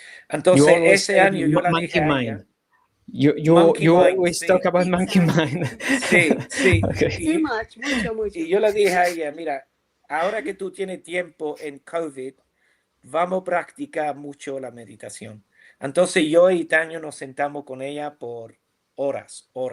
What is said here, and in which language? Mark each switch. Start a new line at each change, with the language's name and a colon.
Spanish: Entonces ese año yo la dije a ella.
English: You always talk about monkey mind.
Spanish: Sí.
English: Okay.
Spanish: Mucho. Y yo le dije a ella, mira, ahora que tú tienes tiempo en COVID, vamos a practicar mucho la meditación. Entonces yo y Taño nos sentamos con ella por horas.